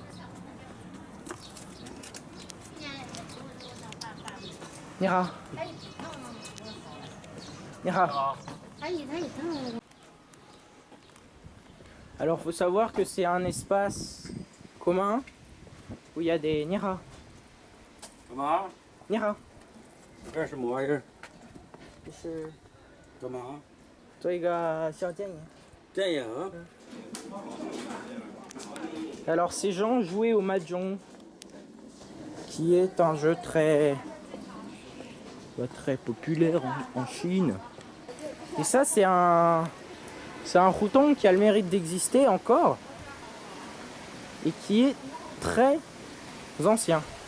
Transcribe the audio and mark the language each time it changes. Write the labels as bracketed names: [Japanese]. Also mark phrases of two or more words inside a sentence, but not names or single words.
[French] Nira. Nira. Alors faut savoir que c'est un espace commun où il y a des Nira. [Chinese] 干嘛？ Nira. 干什么玩意儿？就是干嘛？做一个小电影。电影？ [French] Alors ces gens jouaient au mahjong, qui est un jeu très populaire en Chine. Et ça c'est un routon qui a le mérite d'exister encore et qui est très ancien.